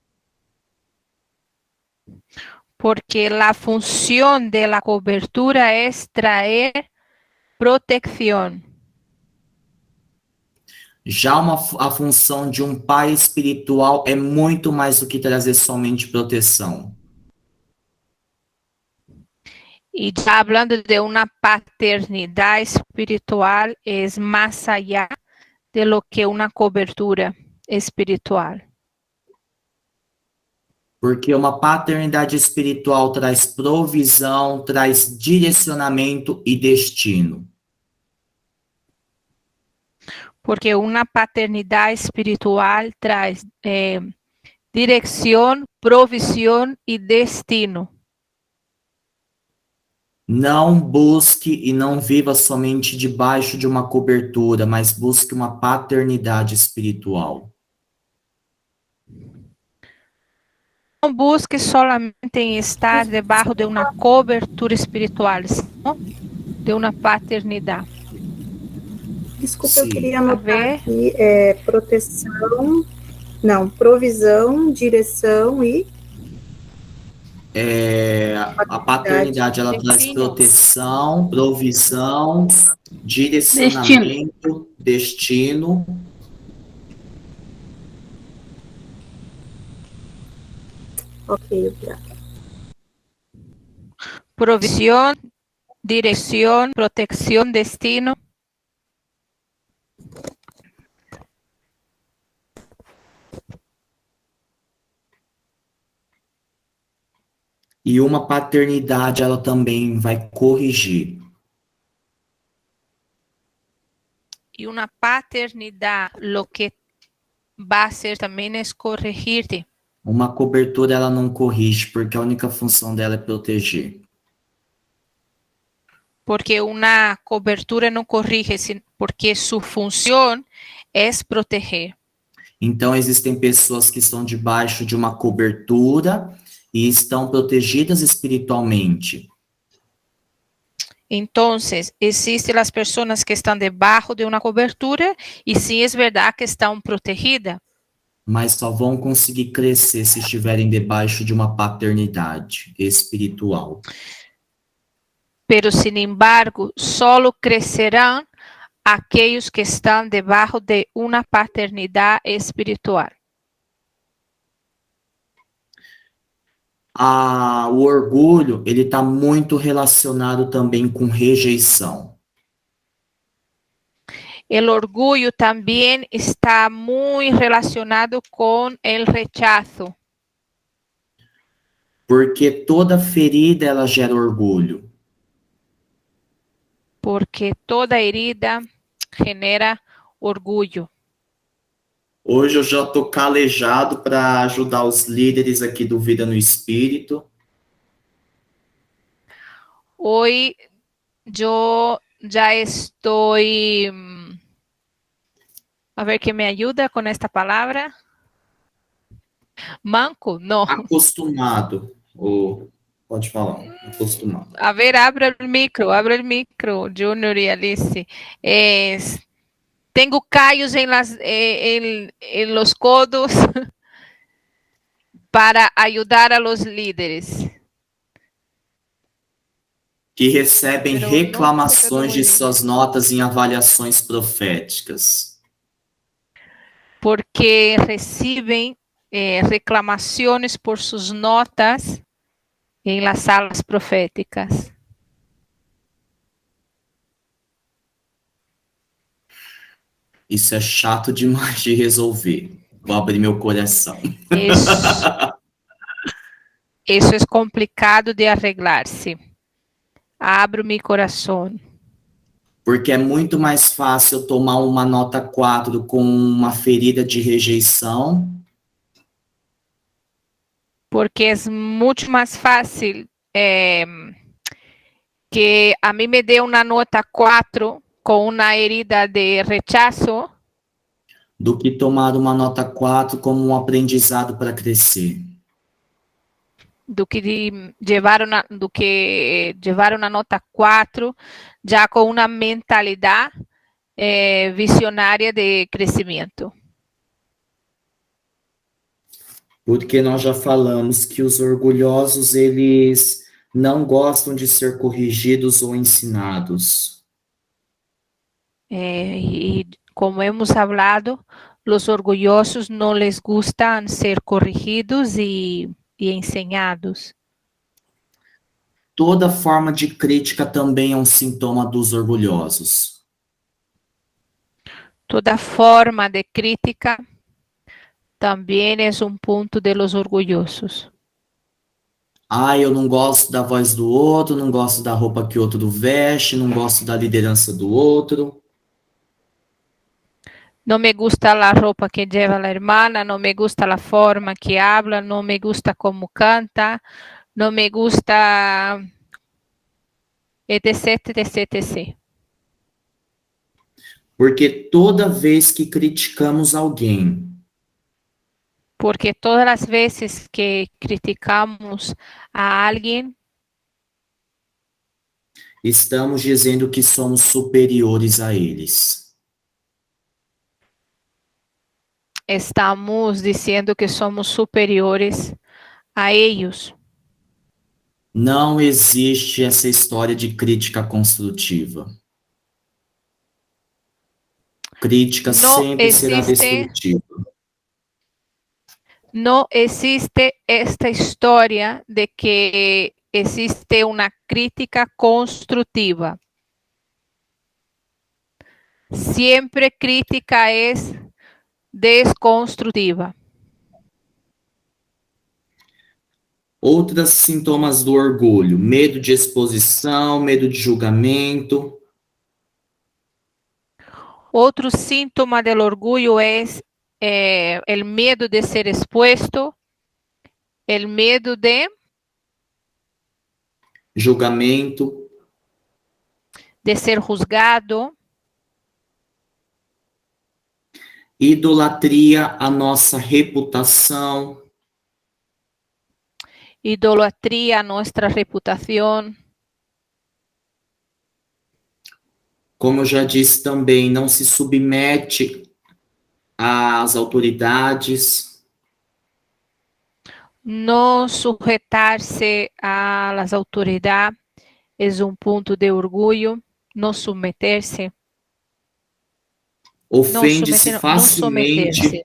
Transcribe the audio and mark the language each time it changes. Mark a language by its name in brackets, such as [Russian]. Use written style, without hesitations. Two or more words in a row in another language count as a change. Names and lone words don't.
[Portuguese] Porque a função da cobertura é trazer protección. Já a função de um pai espiritual é muito mais do que trazer somente proteção. [Spanish] Y ya hablando de una paternidad espiritual, es más allá de lo que una cobertura espiritual. [Portuguese] Porque uma paternidade espiritual traz provisão, traz direcionamento e destino. [Spanish] Porque una paternidad espiritual trae dirección, provisión y destino. [Portuguese] Não busque e não viva somente debaixo de uma cobertura, mas busque uma paternidade espiritual. [Spanish] No busque solamente en estar debajo de una cobertura espiritual, sino de una paternidad. [Portuguese] Desculpa, eu Sim. queria [Spanish] A [Portuguese] anotar [Spanish] ver. [Portuguese] aqui, proteção, não, provisão, direção e A paternidade, ela traz Destino. proteção, provisão, direcionamento, destino. ok, obrigada. [Spanish] Provisión, dirección, protección, destino. [Portuguese] E uma paternidade, ela também vai corrigir. [Spanish] Y una paternidad lo que va a hacer también es corregirte. [Portuguese] Uma cobertura, ela não corrige, porque a única função dela é proteger. [Spanish] Porque una cobertura no corrige, porque su función es proteger. [Portuguese] Então, existem pessoas que estão debaixo de uma cobertura e estão protegidas espiritualmente. [Spanish] Entonces, existen las personas que están debajo de una cobertura y sí es verdad que están protegidas, [Portuguese] Mas só vão conseguir crescer se estiverem debaixo de uma paternidade espiritual. [Spanish] pero sin embargo, solo crecerán aquellos que están debajo de una paternidad espiritual. [Portuguese] O orgulho, ele está muito relacionado também com rejeição. [Spanish] El orgullo también está muy relacionado con el rechazo, [Portuguese] Porque toda ferida, ela gera orgulho. [Spanish] porque toda herida genera orgullo. [Portuguese] Hoje eu já estou calejado para ajudar os líderes aqui do Vida no Espírito. [Spanish] Hoy yo ya estoy, a ver que me ayuda con esta palabra. Manco, no. [Portuguese] Acostumado. Pode falar, acostumado. [Spanish] A ver, abre el micro, Junior y Alice. Tengo callos en los codos para ayudar a los líderes. [Portuguese] Que recebem [Spanish] Pero [Portuguese] reclamações de [Spanish] no, [Portuguese] suas notas em avaliações proféticas. [Spanish] porque reciben reclamaciones por sus notas en las salas proféticas. [Portuguese] Isso é chato demais de resolver. Vou abrir meu coração. [Spanish] Eso es complicado de arreglarse. Abro mi corazón. [Portuguese] Porque é muito mais fácil eu tomar uma nota 4 com uma ferida de rejeição. [Spanish] Porque es mucho más fácil que a mí me dé una nota 4 con una herida de rechazo [Portuguese] Do que tomar uma nota 4 como um aprendizado para crescer. [Spanish] do que llevar una nota 4 ya con una mentalidad [Portuguese] visionária de crescimento. Porque nós já falamos que os orgulhosos, eles não gostam de ser corrigidos ou ensinados. [Spanish] E como hemos hablado, los orgullosos no les gustan ser corrigidos y enseñados. [Portuguese] Toda forma de crítica também é um sintoma dos orgulhosos. [Spanish] Toda forma de crítica también es un punto de los orgullosos. [Portuguese] Ah, eu não gosto da voz do outro, não gosto da roupa que o outro veste, não gosto da liderança do outro. [Spanish] No me gusta la ropa que lleva la hermana, no me gusta la forma que habla, no me gusta cómo canta, no me gusta, etc, etc, etc. [Portuguese] Porque toda vez que criticamos alguém, [Spanish] Porque todas las veces que criticamos a alguien, [Portuguese] estamos dizendo que somos superiores a eles. [Spanish] estamos diciendo que somos superiores a ellos. [Portuguese] Não existe essa história de crítica construtiva. Crítica Não sempre será existe- destrutiva. [Spanish] No existe esta historia de que existe una crítica constructiva. Siempre crítica es desconstrutiva. [Portuguese] Outros sintomas do orgulho: medo de exposição, medo de julgamento. [Spanish] Otro síntoma del orgullo es el miedo de ser expuesto, el miedo [Portuguese] Julgamento, [Spanish] de ser juzgado, [Portuguese] idolatria à nossa reputação, [Spanish] idolatría a nuestra reputación. [Portuguese] como eu já disse também, não se submete às autoridades, [Spanish] No sujetarse a las autoridades es un punto de orgullo. No someterse. [Portuguese] ofende-se [Spanish] No [Portuguese] facilmente, [Spanish] someterse.